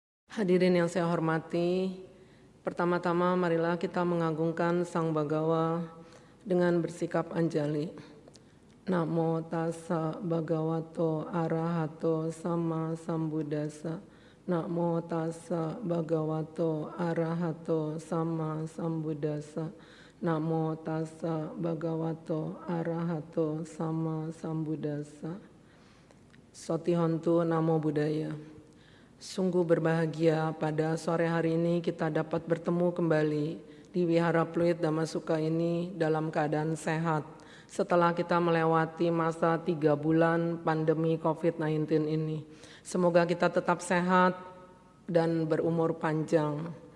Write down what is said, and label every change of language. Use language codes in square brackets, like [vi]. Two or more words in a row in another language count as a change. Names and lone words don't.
[id] Hadirin yang saya hormati, pertama-tama marilah kita mengagungkan Sang Bagawa dengan bersikap anjali. [pi] Namo tassa bhagavato arahato sama sambuddhassa. Namo tassa bhagavato arahato sama sambuddhassa. Namo tassa bhagavato arahato sama sambuddhassa. Sotihontu Namo Buddhaya. [id] Sungguh berbahagia pada sore hari ini kita dapat bertemu kembali di Wihara Pluit Dhammasuka ini dalam keadaan sehat setelah kita melewati masa 3 bulan pandemi COVID-19 ini. Semoga kita tetap sehat dan berumur panjang.